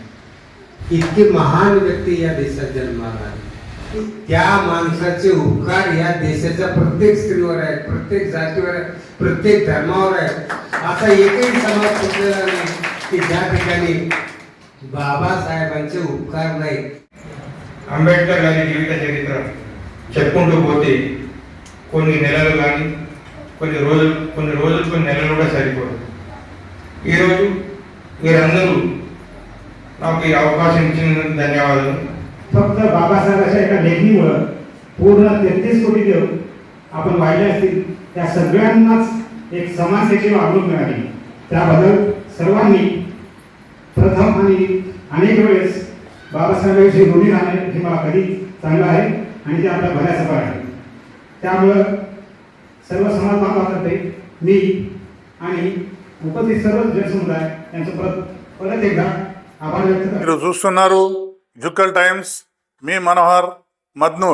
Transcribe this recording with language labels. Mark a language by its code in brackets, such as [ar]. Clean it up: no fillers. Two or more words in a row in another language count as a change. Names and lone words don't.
[mr] इतकी महान व्यक्ती या देशात जन्माला आली. त्या माणसाचे उपकार या देशाच्या प्रत्येक स्त्रीवर आहेत, प्रत्येक जातीवर आहेत, प्रत्येक धर्मावर आहेत. असा एकही समाज कुठलेला नाही की ज्या ठिकाणी बाबासाहेबांचे उपकार नाही. [te] అంబేద్కర్ గారి జీవిత చరిత్ర చెప్పుకుంటూ పోతే కొన్ని నెలలు కానీ కొన్ని నెలలు కూడా సరిపోదు. ఈరోజు మీరందరూ నాకు ఈ అవకాశం ఇచ్చినందుకు ధన్యవాదాలు. [mr] फक्त बाबासाहेबांच्या एका लेखणीमुळे पूर्ण 33 कोटी देव आपण वाहिले असतील, त्या सगळ्यांनाच एक समानतेची वागणूक मिळाली. त्याबद्दल सर्वांनी प्रथम आणि अनेक वेळेस बाबासाहेबांविषयी ऋणी राहणे हे मला कधी चांगलं आहे आणि ते आपल्या भल्याचं आहे. त्यामुळं सर्व समाज बांधवांतर्फे मी आणि उपस्थित सर्व जनसमुदाय यांचं परत एकदा आभार व्यक्त करतो. [te] మీరు చూస్తున్నారు జుక్కల్ టైమ్స్. మీ మనోహర్ మద్నూర్.